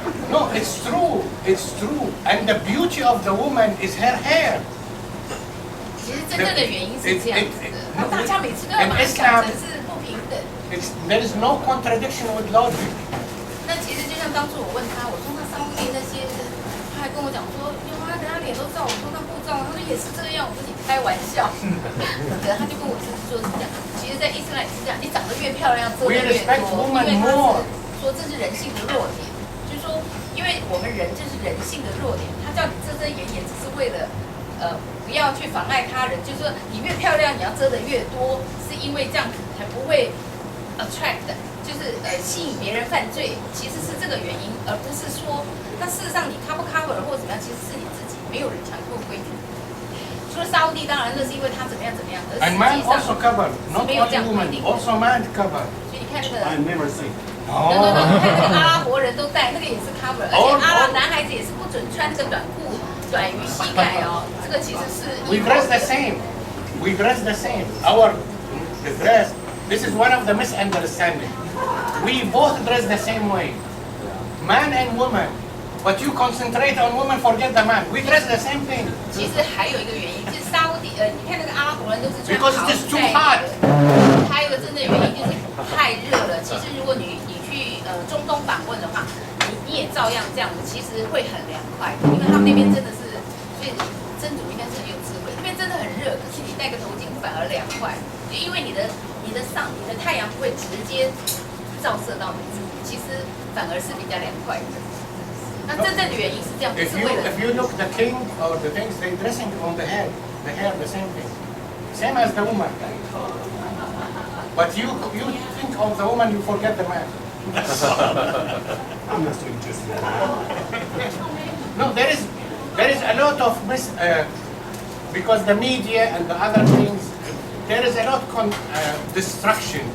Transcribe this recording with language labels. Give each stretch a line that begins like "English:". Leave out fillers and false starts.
English: No, it's true. It's true. And the beauty of the woman is her hair.
Chinese: 其实真正的原因是这样子的，那大家每次都要把它讲成是不平等。
English: There is no contradiction with logic.
Chinese: 那其实就像当初我问他，我说那沙地那些，他还跟我讲说，有啊，人家脸都照，我说那不照，他说也是这样，我说你开玩笑。可能他就跟我说是这样，其实，在伊斯兰也是这样，你长得越漂亮，遮的越多，因为他是说这是人性的弱点，就是说，因为我们人就是人性的弱点，他叫你遮遮掩掩，只是为了。不要去妨碍他人，就是说你越漂亮，你要遮的越多，是因为这样才不会 attract， 就是吸引别人犯罪，其实是这个原因，而不是说，那事实上你 cover 或者怎么样，其实是你自己，没有人强迫规定。除了沙烏地，当然那是因为他怎么样，而实际上没有这样规定。
English: Also man cover.
Chinese: 所以你看那个，
English: I never seen.
Chinese: 你看那个阿拉伯人都戴，那个也是 cover， 而且男孩子也是不准穿那个短裤。短于膝盖哦，这个其实是。
English: We dress the same. We dress the same. The dress. This is one of the misunderstanding. We both dress the same way, man and woman. But you concentrate on woman, forget the man. We dress the same thing.
Chinese: 其实还有一个原因，就是沙烏地你看那个阿拉伯人都是穿
English: Because it is too hot.
Chinese: 还有一个真的原因就是太热了。其实如果你去中东访问的话，你也照样这样子，其实会很凉快，因为他们那边真的是。所以真主应该是很有智慧，那边真的很热，可是你戴个头巾反而凉快，就因为你的太阳不会直接照射到你自己，其实反而是比较凉快的。那真正的原因是这样，不是为了。
English: If you look the king or the things they dressing on the hair the same thing, same as the woman. But you think of the woman, you forget the man. I'm not so interested. No, there is a lot of because the media and the other things, there is a lot of distraction.